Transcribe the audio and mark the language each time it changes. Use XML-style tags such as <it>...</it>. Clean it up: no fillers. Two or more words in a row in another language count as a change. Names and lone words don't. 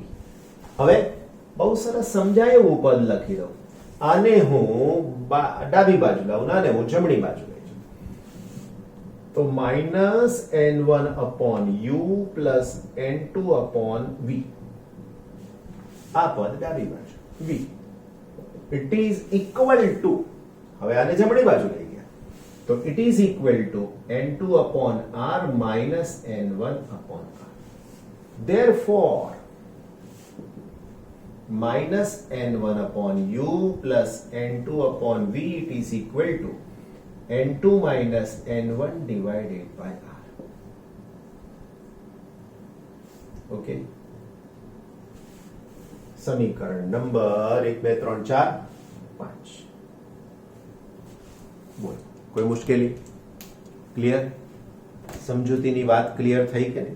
<gu>હવે બહુ સરસ સમજાય એવું પદ લખી દઉં. આને હું ડાબી બાજુ લાવું, આને હું જમણી બાજુ લઈ જાઉં તો</gu> <en>minus n1 upon u plus n2 upon v.</en> <gu>આ પદ ડાબી બાજુ</gu> <en>v it is equal to,</en> <gu>હવે આને જમણી બાજુ લઈ ગયા તો</gu> <en>it is equal to n2 upon r minus n1 upon r. Therefore minus n1 upon u plus n2 upon v it is equal to n2 minus n1 divided by r. Okay.</en> <gu>સમીકરણ નંબર 1 2 3 4 5. બોલ કોઈ મુશ્કેલી? ક્લિયર? સમજૂતીની વાત ક્લિયર થઈ કે નહીં?</gu>